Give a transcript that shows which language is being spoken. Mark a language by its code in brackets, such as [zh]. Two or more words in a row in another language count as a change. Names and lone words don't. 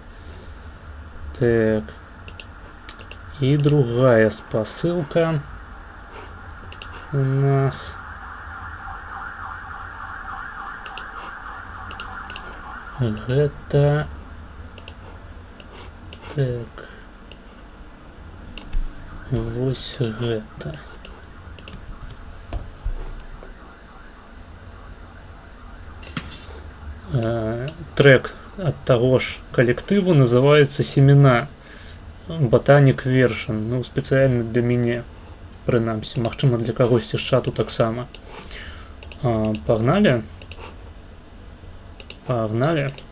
[ru] Так. И другая спасылка у нас. [be] Гэта... Так. Вось гэта. [ru] Трек от того ж коллективу называется «Семена». Ботаник Вершин. Ну, специально для меня. [be] Прынамсі. Магчыма, для кагосьці з чату таксама. [ru] Пагнали. Пагнали.